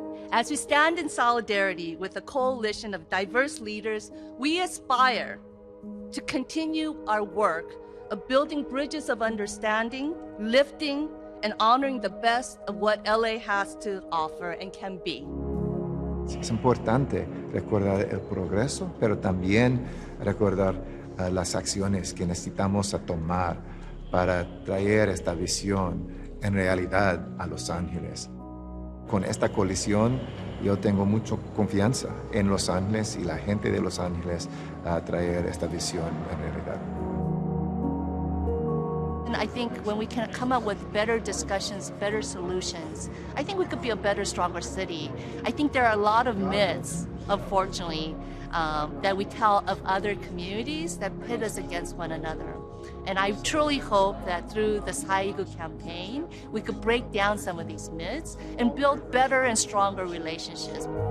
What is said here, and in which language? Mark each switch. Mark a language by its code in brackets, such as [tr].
[en] As we stand in solidarity with a coalition of diverse leaders, we aspire to continue our work of building bridges of understanding, lifting, and honoring the best of what LA has to offer and can be. [es] Es importante recordar el progreso, pero también recordar las acciones que necesitamos tomar para traer esta visión en realidad a Los Ángeles. Con esta coalición, yo tengo mucha confianza en Los Ángeles y la gente de Los Ángeles a traer esta visión en realidad. [en] And I think when we can come up with better discussions, better solutions, I think we could be a better, stronger city. I think there are a lot of myths, unfortunately, that we tell of other communities that pit us against one another. And I truly hope that through the Saigu campaign, we could break down some of these myths and build better and stronger relationships.